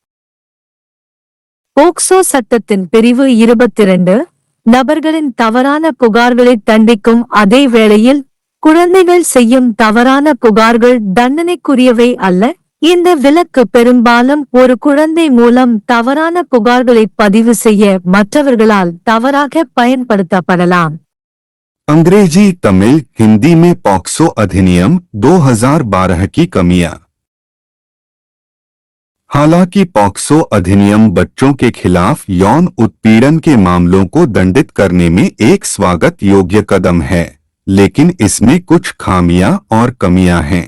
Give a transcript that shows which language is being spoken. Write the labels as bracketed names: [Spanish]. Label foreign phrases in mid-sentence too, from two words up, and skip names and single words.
[Tamil] போக்சோ சட்டத்தின் பிரிவு 22 நபர்களின் தவறான புகார்களை தண்டிக்கும் அதே வேளையில் குழந்தைகள் செய்யும் தவறான புகார்கள் தண்டனைக்குரியவை அல்ல. இந்த விலக்கு பெரும்பாலும் ஒரு குழந்தை மூலம் தவறான புகார்களை பதிவு செய்ய மற்றவர்களால் தவறாக பயன்படுத்தப்படலாம். [Hindi] अंग्रेजी, तमिल, हिंदी में पॉक्सो अधिनियम 2012 की कमियां। हालांकि पॉक्सो अधिनियम बच्चों के खिलाफ यौन उत्पीड़न के मामलों को दंडित करने में एक स्वागत योग्य कदम है, लेकिन इसमें कुछ खामियां और कमियां हैं।